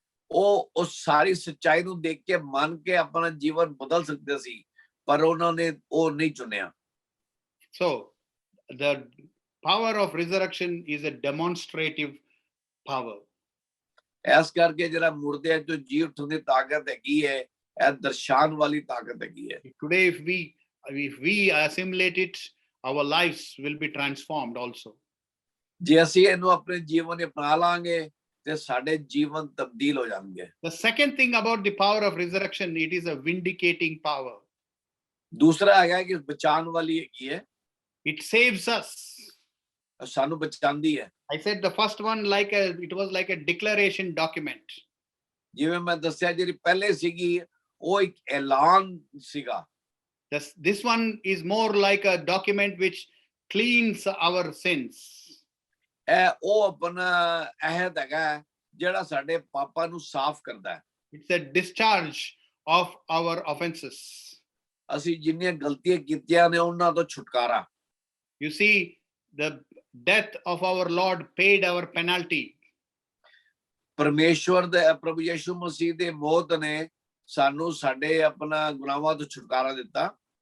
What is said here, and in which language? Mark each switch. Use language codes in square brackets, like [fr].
[pa] ਉਹ ਉਸ ਸਾਰੀ ਸੱਚਾਈ ਨੂੰ ਦੇਖ ਕੇ ਮੰਨ ਕੇ ਆਪਣਾ ਜੀਵਨ ਬਦਲ ਸਕਦੇ ਸੀ, ਪਰ ਉਹਨਾਂ ਨੇ ਉਹ ਨਹੀਂ ਚੁਣਿਆ। [en] So the power of resurrection is a demonstrative power. [pa] ਇਸ ਕਰਕੇ ਜਿਹੜਾ ਮੁਰਦਿਆਂ ਚੋਂ ਜੀ ਉੱਠਣ ਦੀ ਤਾਕਤ ਹੈਗੀ ਹੈ, ਇਹ ਦਰਸਾਉਣ ਵਾਲੀ ਤਾਕਤ ਹੈਗੀ ਹੈ। [en] Today, if we assimilate it, our lives will be transformed also. [pa] ਜੇ ਅਸੀਂ ਇਹਨੂੰ ਆਪਣੇ ਜੀਵਨ ਵਿੱਚ ਅਪਣਾ ਲਾਂਗੇ ਤੇ ਸਾਡੇ ਜੀਵਨ ਤਬਦੀਲ ਹੋ ਜਾਣਗੇ। [en] The second thing about the power of resurrection, it is a vindicating power. [pa] ਦੂਸਰਾ ਹੈਗਾ ਕਿ ਬਚਾਉਣ ਵਾਲੀ ਹੈਗੀ ਹੈ। [en] It saves us. [pa] ਸਾਨੂੰ ਬਚਾਉਂਦੀ ਹੈ। [en] I said the first one it was like a declaration document. [pa] ਜਿਵੇਂ ਮੈਂ ਦੱਸਿਆ ਜਿਹੜੀ ਪਹਿਲੇ ਸੀਗੀ ਉਹ ਇੱਕ ਐਲਾਨ ਸੀਗਾ। [en] This one is more like a document which cleans our sins. [pa] ਇਹ ਉਹ ਆਪਣਾ ਅਹਿਦ ਹੈਗਾ ਜਿਹੜਾ ਸਾਡੇ ਪਾਪਾਂ ਨੂੰ ਸਾਫ਼ ਕਰਦਾ ਹੈ। [en] It's a discharge of our offenses. [pa] ਅਸੀਂ ਜਿੰਨੀਆਂ ਗਲਤੀਆਂ ਕੀਤੀਆਂ ਨੇ ਉਹਨਾਂ ਤੋਂ ਛੁਟਕਾਰਾ। [en] You see, the death of our Lord paid our penalty. [pa] ਪਰਮੇਸ਼ਵਰ ਦੇ ਪ੍ਰਭੂ ਯਿਸੂ ਮਸੀਹ ਦੇ ਮੌਤ ਨੇ ਸਾਨੂੰ ਸਾਡੇ ਆਪਣਾ ਗੁਨਾਹਾਂ ਤੋਂ ਛੁਟਕਾਰਾ ਦਿੱਤਾ।